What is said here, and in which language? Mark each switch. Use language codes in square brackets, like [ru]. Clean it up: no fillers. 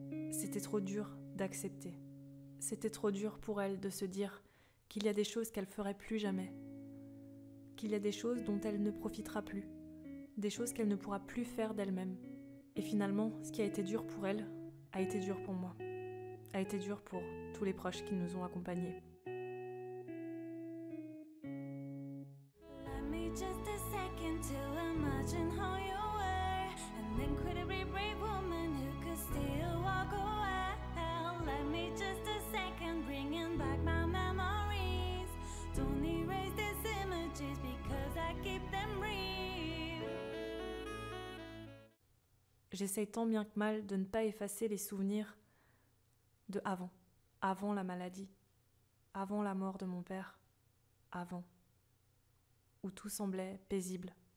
[fr] C'était trop dur d'accepter. C'était trop dur pour elle de se dire qu'il y a des choses qu'elle ferait plus jamais, qu'il y a des choses dont elle ne profitera plus, des choses qu'elle ne pourra plus faire d'elle-même. Et finalement, ce qui a été dur pour elle a été dur pour moi, a été dur pour tous les proches qui nous ont accompagnés. [en] Let me just a second to imagine how you were, an incredibly brave woman who could still walk away. Let me just a second, bringing back my memories. Don't erase these images because I keep them real. [fr] J'essaye tant bien que mal de ne pas effacer les souvenirs de avant la maladie, avant la mort de mon père, avant, où tout semblait paisible.